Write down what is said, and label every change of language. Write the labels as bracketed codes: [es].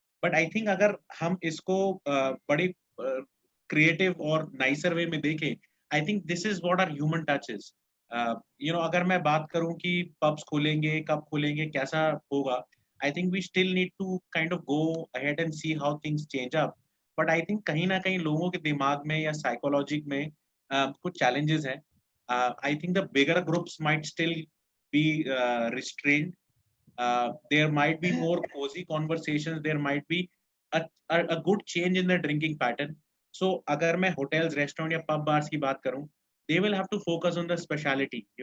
[en] But I think [hi] अगर हम इसको बड़े creative और nicer way में देखें, [en] I think this is what our human touch is. [hi] अगर मैं बात करूं कि pubs खोलेंगे, कब खोलेंगे, कैसा होगा, [en] I think we still need to kind of go ahead and see how things change up. [hi] But I think कहीं ना कहीं लोगों के दिमाग में या psychology में कुछ challenges हैं. [en] I think the bigger groups might still be restrained. There might be more cozy conversations. There might be a good change in the drinking pattern. So, [hi] अगर मैं hotels, restaurant या pub bars की बात करूं, [en] they will have to focus on the speciality.